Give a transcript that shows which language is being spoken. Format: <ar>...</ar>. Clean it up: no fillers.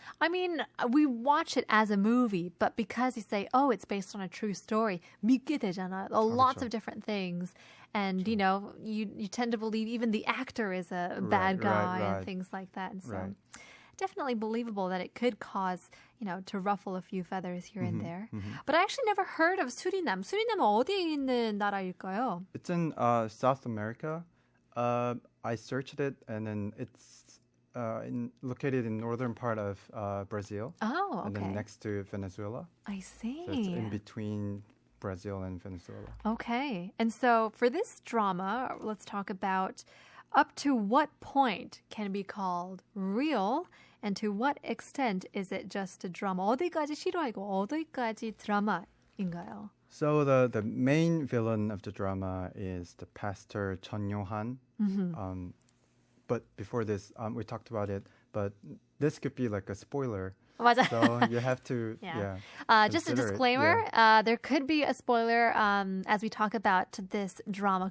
<en>I mean, we watch it as a movie, but because you say, oh, it's based on a true story,</en> <ko>믿게 되잖아.</ko> <en>Lots of different things. And, you know, you tend to believe even the actor is a bad guy right. and things like that. And so Right. definitely believable that it could cause, you know, to ruffle a few feathers here and there. But I actually never heard of Suriname.</en> <ko>수리남은 어디에 있는 나라일까요?</ko> <en>It's in South America. I searched it, and then it's located in northern part of Brazil, Oh, and okay. then next to Venezuela. I see. So it's in between Brazil and Venezuela. Okay. And so for this drama, let's talk about up to what point can be called real and to what extent is it just a drama?</en> <ko>어디까지 실화이고 어디까지 드라마인가요?</ko> <en>So the main villain of the drama is the pastor Chun Yo-han. But before this, we talked about it, but this could be like a spoiler.</en> <ko>맞아.</ko> <en>So you have to, Just a consider it. disclaimer, there could be a spoiler as we talk about this drama.</en>